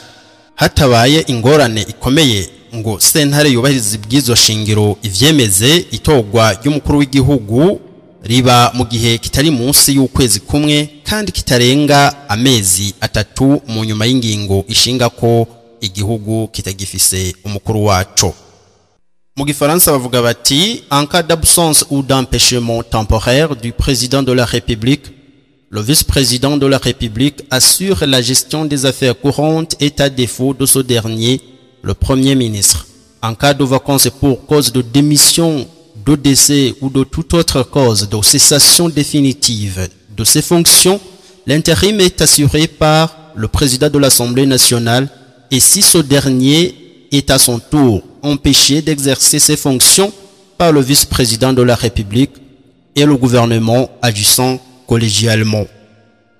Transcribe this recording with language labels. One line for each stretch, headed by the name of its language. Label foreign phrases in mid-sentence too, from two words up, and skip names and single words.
Rundi: Hatabaye ingorane ikomeye ngo sentare yubahiriza ibwirizwa shingiro ivyemeze, itogwa ry'umukuru w'igihugu riba mu gihe kitari munsi y'ukwezi kumwe kandi kitarenga amezi 3 mu nyuma y'ingingo ishinga ko igihugu kitagifise umukuru waco. Mu Gifaransa bavuga bati
French: en cas d'absence ou d'empêchement temporaire du président de la République, le vice-président de la République assure la gestion des affaires courantes et à défaut de ce dernier, le premier ministre. En cas de vacances pour cause de démission, de décès ou de toute autre cause de cessation définitive de ses fonctions, l'intérim est assuré par le président de l'Assemblée nationale, et si ce dernier est à son tour empêché d'exercer ses fonctions par le vice-président de la République et le gouvernement agissant collégialement.